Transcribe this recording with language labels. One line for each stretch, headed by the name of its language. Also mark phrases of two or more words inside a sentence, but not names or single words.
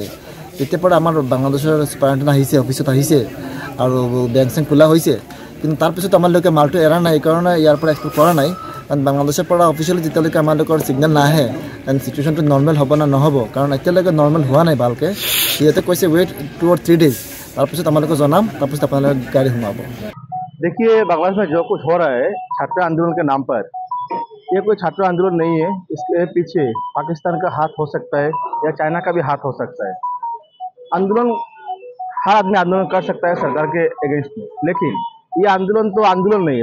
Assamese: তেতিয়াৰ পৰা আমাৰ বাংলাদেশৰ সুপাৰিনটেণ্ডেণ্ট আহিছে, অফিচত আহিছে আৰু বেংক চেংক খোলা হৈছে, কিন্তু তাৰপিছত আমালোকে মালটো এৰা নাই, সেইকাৰণে ইয়াৰ পৰা এক্সপোৰ্ট কৰা নাই। কাৰণ বাংলাদেশৰ পৰা অফিচিয়েলি যেতিয়ালৈকে আমালোকৰ ছিগনেল নাহে দেন চিটুৱেশ্যনটো নৰ্মেল হ'ব না নহ'ব, কাৰণ এতিয়ালৈকে নৰ্মেল হোৱা নাই ভালকৈ। সিহঁতে কৈছে
English: wait 2 or 3 days,
Assamese: তাৰপিছত আমালোকে জনাম, তাৰপিছত আপোনালোকে গাড়ী সোমাব।
Hindi: देखिए, बांग्लादेश में जो कुछ हो रहा है छात्र आंदोलन के नाम पर, ये कोई छात्र आंदोलन नहीं है। इसके पीछे पाकिस्तान का हाथ हो सकता है या चाइना का भी हाथ हो सकता है। आंदोलन हर आदमी आंदोलन कर सकता है सरकार के अगेंस्ट में, लेकिन ये आंदोलन तो आंदोलन नहीं है।